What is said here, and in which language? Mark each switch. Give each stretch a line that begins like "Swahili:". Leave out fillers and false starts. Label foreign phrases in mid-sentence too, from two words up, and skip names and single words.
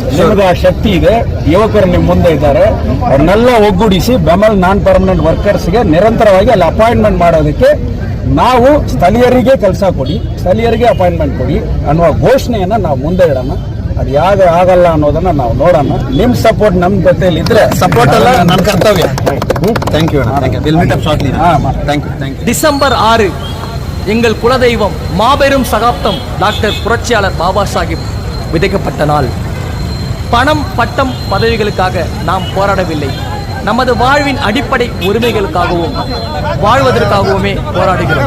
Kannada: ನಿಮಗೆ ಆ ಶಕ್ತಿ ಇದೆ, ಯುವಕರು ನಿಮ್ಮ ಮುಂದೆ ಇದ್ದಾರೆ, ಅವ್ರನ್ನೆಲ್ಲ ಒಗ್ಗೂಡಿಸಿ ಬೆಮಲ್
English: non permanent workersge
Kannada: ನಿರಂತರವಾಗಿ ಅಲ್ಲಿ ಅಪಾಯಿಂಟ್ಮೆಂಟ್ ಮಾಡೋದಕ್ಕೆ ನಾವು ಸ್ಥಳೀಯರಿಗೆ ಕೆಲಸ ಕೊಡಿ, ಸ್ಥಳೀಯರಿಗೆ ಅಪಾಯಿಂಟ್ಮೆಂಟ್ ಕೊಡಿ ಅನ್ನುವ ಘೋಷಣೆಯನ್ನ ನಾವು ಮುಂದೆ ಇಡೋಣ. ಅದು ಯಾಗ ಆಗಲ್ಲ ಅನ್ನೋದನ್ನ ನಾವು ನೋಡೋಣ. ನಿಮ್ ಸಪೋರ್ಟ್ ನಮ್ಮ ಜೊತೆಯಲ್ಲಿ ಇದ್ರೆ ಸಪೋರ್ಟ್ ಅಲ್ಲ ನನ್ನ ಕರ್ತವ್ಯ.
English: thank you.
Tamil: டிசம்பர் 6 எங்கள் குலதெய்வம் மாபெரும் சகாப்தம் டாக்டர் புரட்சியாளர் பாபா சாஹிப் விதைக்கப்பட்ட நாள். பணம், பட்டம், பதவிகளுக்காக நாம் போராடவில்லை. நமது வாழ்வின் அடிப்படை உரிமைகளுக்காகவும் வாழ்வதற்காகவுமே போராடுகிறோம்.